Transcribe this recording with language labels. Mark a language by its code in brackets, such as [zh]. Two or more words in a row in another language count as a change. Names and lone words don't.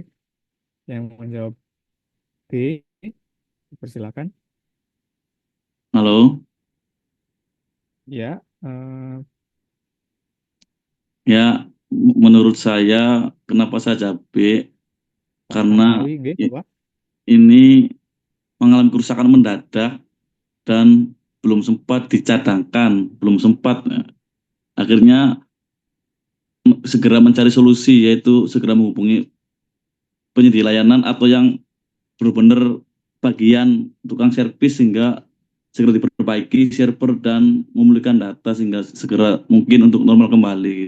[id] Yang menjawab B, dipersilakan. Halo, Ya, ya menurut saya kenapa saya B? Pak Karena Kartawi, nggih, i- Bapak. ini mengalami kerusakan mendadak dan belum sempat dicadangkan, belum sempat. Akhirnya segera mencari solusi, yaitu segera menghubungi penyedia layanan atau yang benar-benar bagian tukang servis sehingga segera diperbaiki server dan memulihkan data sehingga segera mungkin untuk normal kembali.